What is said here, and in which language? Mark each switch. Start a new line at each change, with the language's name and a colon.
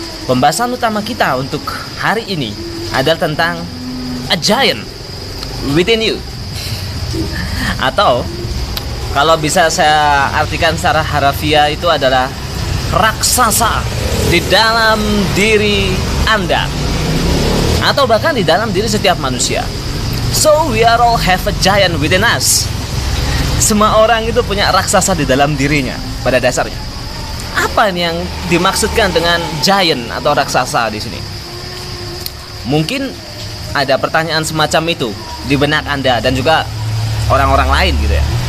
Indonesian: Pembahasan utama kita untuk hari ini adalah tentang
English: a giant within you.
Indonesian: Atau kalau bisa saya artikan secara harafiah itu adalah raksasa di dalam diri Anda, atau bahkan di dalam diri setiap manusia.
English: So we are all have a giant within us.
Indonesian: Semua orang itu punya raksasa di dalam dirinya pada dasarnya. Apa ini yang dimaksudkan dengan giant atau raksasa di sini? Mungkin ada pertanyaan semacam itu di benak Anda dan juga orang-orang lain gitu ya.